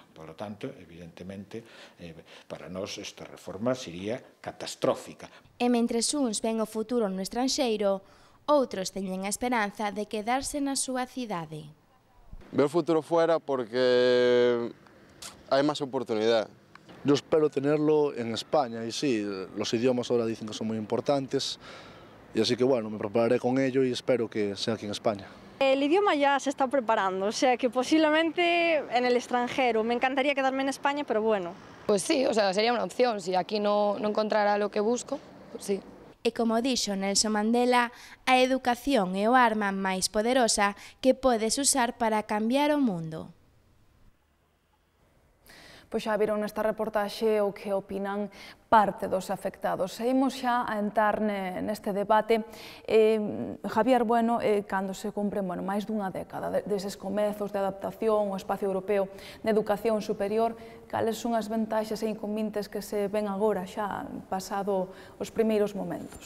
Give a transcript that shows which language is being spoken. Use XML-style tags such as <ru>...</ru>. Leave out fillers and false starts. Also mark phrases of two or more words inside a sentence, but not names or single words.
<es>Por lo tanto,</es> <gl>evidentemente, para nós esta reforma sería catastrófica. E mentres uns ven o futuro no estranxeiro, outros teñen a esperanza de quedarse na súa cidade. Veo o futuro fuera porque hai máis oportunidade.</gl> <es>Yo espero tenerlo en España y sí, los idiomas ahora dicen que son muy importantes y así que bueno, me prepararé con ello y espero que sea aquí en España. El idioma ya se está preparando, o sea que posiblemente en el extranjero. Me encantaría quedarme en España, pero bueno. Pues sí, o sea, sería una opción. Si aquí no encontrara lo que busco, pues sí.</es> <gl>E como dixo Nelson Mandela, a educación é o arma máis poderosa que podes usar para cambiar o mundo. Pois xa viron nesta reportaxe o que opinan parte dos afectados. Seguimos xa a entrar neste debate. Javier Bueno, cando se cumpren máis dunha década deses comezos de adaptación ao espacio europeo de educación superior, cales son as vantaxes e inconvenientes que se ven agora xa pasado os primeiros momentos?</gl>